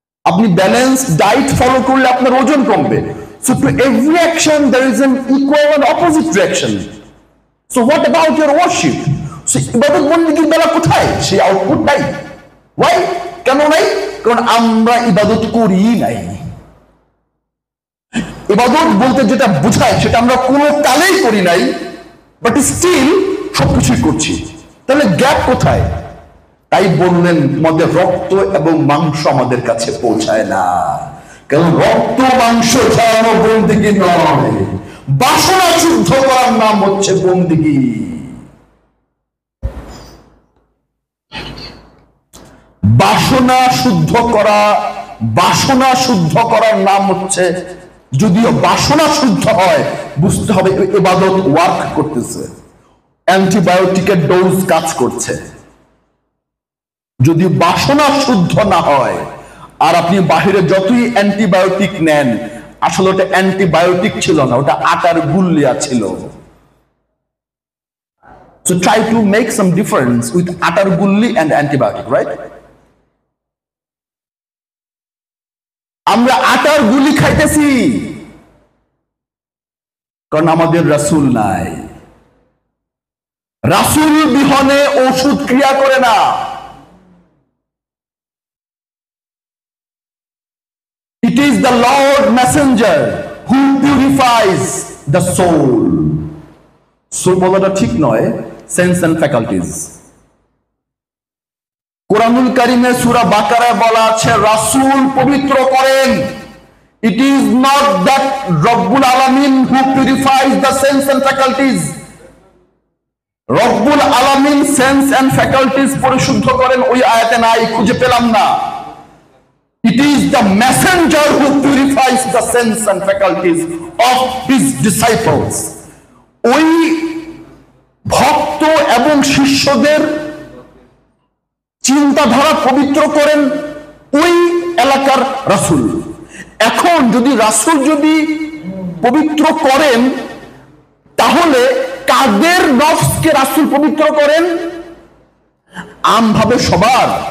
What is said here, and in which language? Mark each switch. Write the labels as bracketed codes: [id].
[bn] আপনি balance diet follow করলে আপনার ওজন কমবে। [en] So to every action there is an equal and opposite reaction. So what about your worship? [bn] So ইবাদত বন্দেগীর বেলা কোথায় সেই আউটপুট নাই? Why? কেন নাই? কারণ আমরা ইবাদত করি নাই। ইবাদত বলতে যেটা বোঝায় সেটা আমরা কোনো কালেই করি নাই, বাট স্টিল সবকিছুই করছি। তাহলে গ্যাপ কোথায়? তাই বললেন আমাদের রক্ত এবং মাংস আমাদের কাছে পৌঁছায় না, কারণ রক্ত মাংস ছাড়ানো বন্দেগী নয়, বাসনা শুদ্ধ করার নাম হচ্ছে বন্দেগী। বাসনা শুদ্ধ করা, বাসনা শুদ্ধ করার নাম হচ্ছে, যদিও বাসনা শুদ্ধ হয় বুঝতে হবে ইবাদত ওয়ার্ক করতেছে, অ্যান্টিবায়োটিকের ডোজ কাজ করছে। যদি বাসনা শুদ্ধ না হয় আর আপনি বাহিরে যতই অ্যান্টিবায়োটিক নেন, আসলে ওটা অ্যান্টিবায়োটিক ছিল না, ওটা আটার গুল্লিয়া ছিল। [en] So try to make some difference with atar gulli and antibiotic, right? [bn] আমরা আটার গুলি খাইতেছি কারণ আমাদের রাসূল নাই। রাসূল বিহনে ওষুধ ক্রিয়া করে না। [en] It is the Lord Messenger who purifies the soul. [bn] Soul বলাটা ঠিক নয়, সেন্স এন্ড ফ্যাকাল্টিজ। কোরআনুল কারীমে সূরা বাকারায় বলা আছে রাসূল পবিত্র করেন। [en] It is not that [bn] রব্বুল আলামিন [en] who purifies the sense and faculties. [bn] রব্বুল আলামিন সেন্স এন্ড ফ্যাকাল্টিজ পরিশুদ্ধ করেন, ওই আয়াতে নাই, খুঁজে পেলাম না। [en] It is the messenger who purifies the sense and faculties of his disciples. [bn] ওই ভক্ত এবং শিষ্যদের চিন্তাধারা পবিত্র করেন ওই এলাকার রাসূল। এখন যদি রাসূল যদি পবিত্র করেন, তাহলে কাদের নফসকে রাসূল পবিত্র করেন? আমভাবে সবার?